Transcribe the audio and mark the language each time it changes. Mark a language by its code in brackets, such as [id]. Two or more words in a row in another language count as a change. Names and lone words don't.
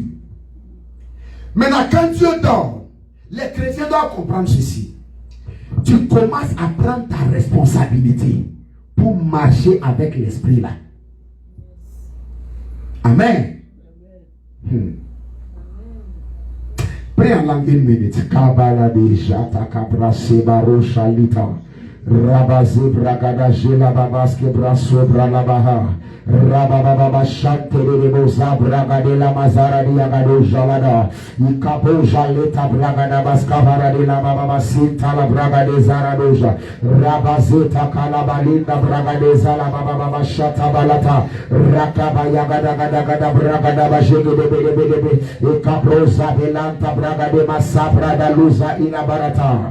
[fr] Maintenant, quand Dieu donne, les chrétiens doivent comprendre ceci. Tu commences à prendre ta responsabilité pour marcher avec l'esprit là. Amen. Prie en langue une minute. Kabala de jata kabra sebaro shalita. Rabaze bragada jela babaske braso bralabaha. Rabababa chante de boza bragade la mazara de agado jalada. Ikapo jaleta bragada baskavara de la baba sinta la bragade zaradoja. Rabazeta kalabalinda bragade zala baba shata balata. Rakaba yagada gada gada bragada bajege de bebe. Ikapo zabelanta bragade masabra da luza inabarata.